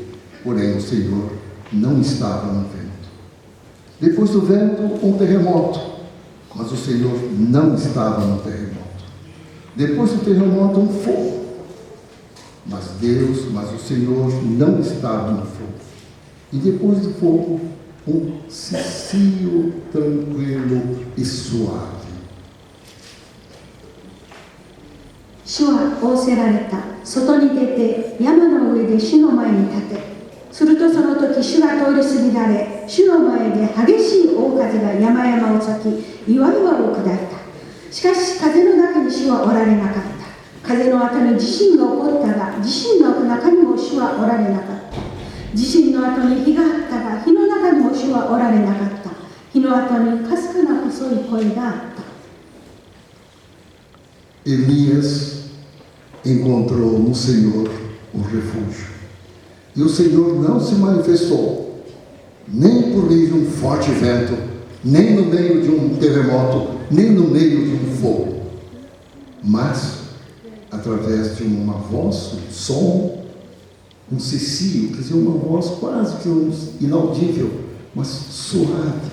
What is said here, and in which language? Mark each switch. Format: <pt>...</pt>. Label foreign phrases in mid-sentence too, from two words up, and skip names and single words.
<pt>Porém o Senhor não estava no vento. Depois do vento, um terremoto, mas o Senhor não estava no terremoto. Depois do terremoto, um fogo, mas o Senhor não estava no fogo. E depois do fogo, cicio tranquilo e suave.</pt> <ja>主は仰せられた。外に出て山の上で主の前に立て。するとその時主が通り過ぎられ、主の前で激しい大風が山々を裂き、岩々を砕いた。しかし風の中に主はおられなかった。風の後に地震が起こったが、地震の中にも主はおられなかった。地震の後に火があったが、火の中にも主はおられなかった。火の後にかすかな細い声があった。</ja> <pt>Elias encontrou no Senhor o refúgio. E o Senhor não se manifestou, nem por meio de um forte vento, nem no meio de um terremoto, nem no meio de um fogo, mas através de uma voz, um som, um cicio, quer dizer, uma voz quase que inaudível, mas suave.</pt>